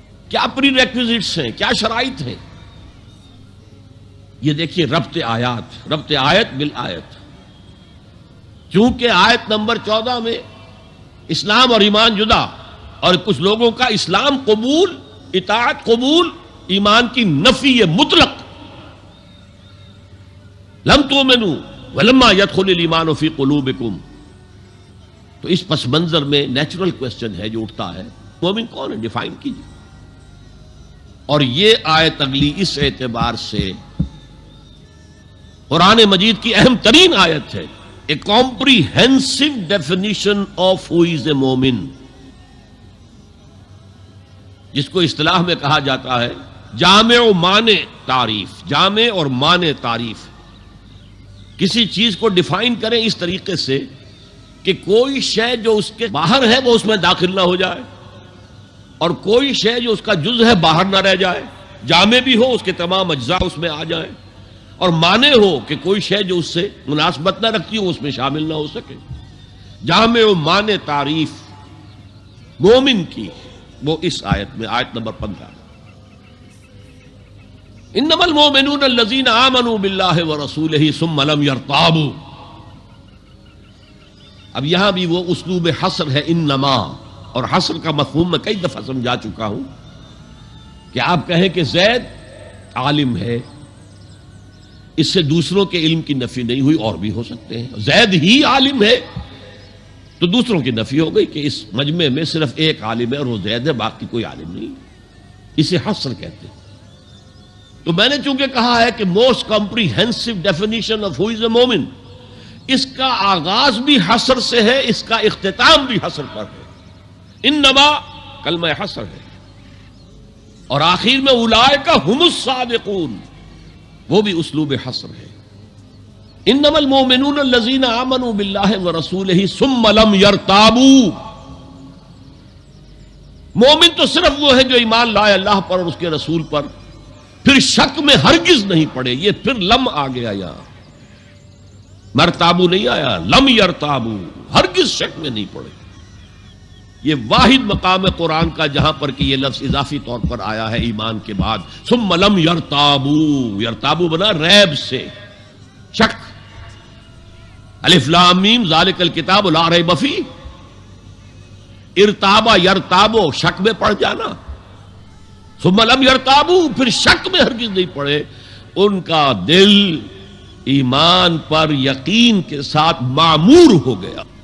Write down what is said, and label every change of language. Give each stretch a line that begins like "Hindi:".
Urdu: کیا پری ریکویزٹس ہیں، کیا شرائط ہیں؟ یہ دیکھیے ربط آیت بالآیت. چونکہ آیت نمبر 14 میں اسلام اور ایمان جدا، اور کچھ لوگوں کا اسلام قبول، اطاعت قبول، ایمان کی نفی مطلق.
Arabic: لم تؤمنوا ولما يدخل الايمان في قلوبكم.
Urdu: تو اس پس منظر میں نیچرل کوسچن ہے جو اٹھتا ہے، مومن کون ہے؟ ڈیفائن کیجیے. اور یہ آیت اگلی اس اعتبار سے قرآن مجید کی اہم ترین آیت ہے.
English: a comprehensive definition of who is a مومن،
Urdu: جس کو اصطلاح میں کہا جاتا ہے جامع و مانع تعریف. جامع اور مانع تعریف، کسی چیز کو ڈیفائن کریں اس طریقے سے کہ کوئی شے جو اس کے باہر ہے وہ اس میں داخل نہ ہو جائے، اور کوئی شے جو اس کا جز ہے باہر نہ رہ جائے. جامع بھی ہو، اس کے تمام اجزاء اس میں آ جائیں، اور مانع ہو کہ کوئی شے جو اس سے مناسبت نہ رکھتی ہو اس میں شامل نہ ہو سکے. جامع و مانع تعریف مومن کی وہ اس آیت میں، آیت نمبر 15 میں.
Arabic: انما المؤمنون الذين آمنوا بالله ورسوله ثم لم يرتابوا.
Urdu: اب یہاں بھی وہ اسلوب حصر ہے انما، اور حصر کا مفہوم میں کئی دفعہ سمجھا چکا ہوں کہ آپ کہیں کہ زید عالم ہے، اس سے دوسروں کے علم کی نفی نہیں ہوئی، اور بھی ہو سکتے ہیں. زید ہی عالم ہے تو دوسروں کی نفی ہو گئی کہ اس مجمع میں صرف ایک عالم ہے اور وہ زید ہے، باقی کوئی عالم نہیں. اسے حصر کہتے ہیں. تو میں نے چونکہ کہا ہے کہ
English: most comprehensive definition of who is a مومن،
Urdu: اس کا آغاز بھی حصر سے ہے، اس کا اختتام بھی حصر پر ہے. انما کلمہ حصر ہے، اور آخر میں
Arabic: اولئک هم الصادقون،
Urdu: وہ بھی اسلوب حصر ہے.
Arabic: انما المؤمنون الذين آمنوا بالله ورسوله ثم لم يرتابوا.
Urdu: مومن تو صرف وہ ہے جو ایمان لائے اللہ پر اور اس کے رسول پر، پھر شک میں ہرگز نہیں پڑے. یہ پھر لم آ گیا، یہاں مرتابو نہیں آیا، لم یرتابو، ہرگز شک میں نہیں پڑے. یہ واحد مقام قرآن کا جہاں پر کہ یہ لفظ اضافی طور پر آیا ہے ایمان کے بعد. ثم لم یرتابو، یرتابو بنا ریب سے، شک.
Arabic: الف لام میم ذالک الکتاب لا ریب فیہ.
Urdu: ارتابا یرتابو، شک میں پڑ جانا. ثم لم یرتابو، پھر شک میں ہرگز نہیں پڑے. ان کا دل ایمان پر یقین کے ساتھ معمور ہو گیا.